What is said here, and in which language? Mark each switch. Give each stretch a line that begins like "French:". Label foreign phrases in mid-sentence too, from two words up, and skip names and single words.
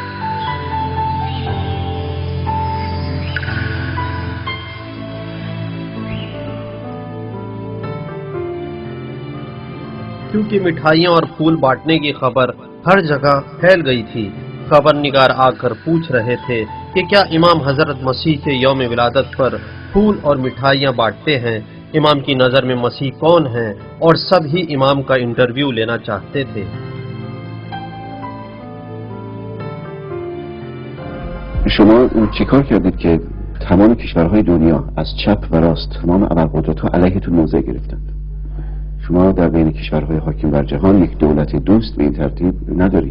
Urdu: کیونکہ مٹھائیاں اور پھول بانٹنے کی خبر ہر جگہ پھیل گئی تھی، خبر نگار آ کر پوچھ رہے تھے کہ کیا امام حضرت مسیح کے یوم ولادت پر پھول اور مٹھائیاں بانٹتے ہیں؟ امام کی نظر میں مسیح کون ہیں؟ اور سب ہی امام کا انٹرویو لینا چاہتے تھے۔
Persian: شما چیکار کردید که تمام کشورهای دنیا از چپ و راست تمام ابرقدرت‌ها علیهتون موضع گرفتند؟ شما در بین کشورهای حاکم بر جهان یک دولت دوست به این ترتیب ندارید.